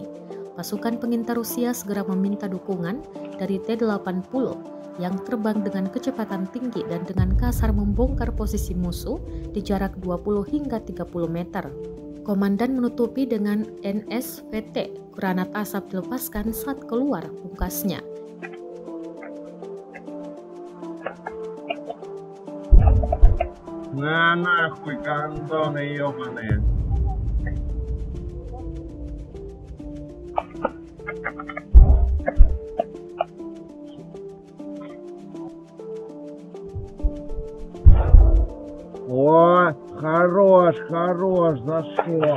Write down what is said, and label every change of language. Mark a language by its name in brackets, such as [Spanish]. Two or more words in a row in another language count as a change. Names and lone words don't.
[Indonesian] Pasukan pengintai Rusia segera meminta dukungan dari T-80 yang terbang dengan kecepatan tinggi dan dengan kasar membongkar posisi musuh di jarak 20 hingga 30 meter. Komandan menutupi dengan NSVT, granat asap dilepaskan saat keluar, pungkasnya. [Russian] На нахуй, гандоны ёбаные. О, хорош, хорош, зашел.